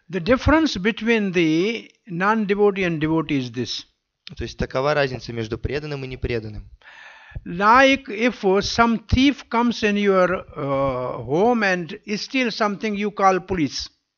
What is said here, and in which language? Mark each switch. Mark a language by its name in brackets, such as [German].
[English] The difference between the non-devotee and devotee is this. [Russian] То есть такова разница между преданным и непреданным. [English] Like if some thief comes in your home and steals something, you call police.